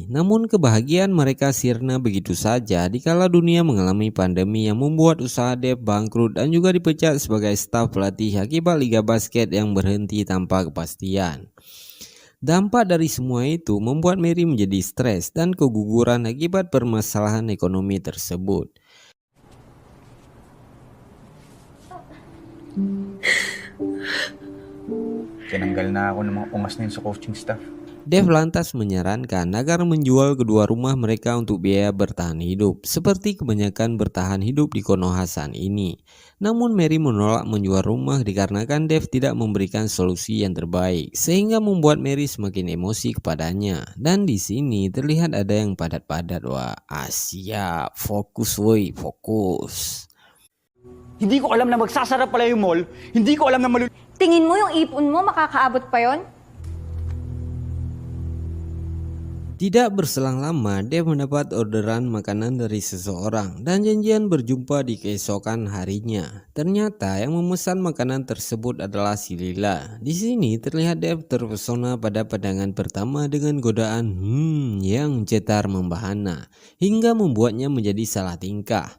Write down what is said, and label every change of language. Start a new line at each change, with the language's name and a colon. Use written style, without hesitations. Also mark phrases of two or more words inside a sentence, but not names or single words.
Indonesian: Namun kebahagiaan mereka sirna begitu saja dikala dunia mengalami pandemi yang membuat usaha Dave bangkrut dan juga dipecat sebagai staf pelatih akibat liga basket yang berhenti tanpa kepastian. Dampak dari semua itu membuat Mary menjadi stres dan keguguran akibat permasalahan ekonomi tersebut.
Filipino: Tinanggal na ako ng mga ungas na yun sa
English: coaching staff.
Indonesian: Dave lantas menyarankan agar menjual kedua rumah mereka untuk biaya bertahan hidup, seperti kebanyakan bertahan hidup di Konoha ini. Namun Mary menolak menjual rumah dikarenakan Dave tidak memberikan solusi yang terbaik, sehingga membuat Mary semakin emosi kepadanya. Dan di sini terlihat ada yang padat-padat. Wah, Asia, fokus woi, fokus.
Filipino: Hindi ko alam na magsasara pala yung mall. Hindi ko alam na tingin mo yung ipon mo makakaabot pa yon?
Indonesian: Tidak berselang lama, Dave mendapat orderan makanan dari seseorang dan janjian berjumpa di keesokan harinya. Ternyata yang memesan makanan tersebut adalah si Lila. Di sini terlihat Dave terpesona pada pandangan pertama dengan godaan yang cetar membahana hingga membuatnya menjadi salah tingkah.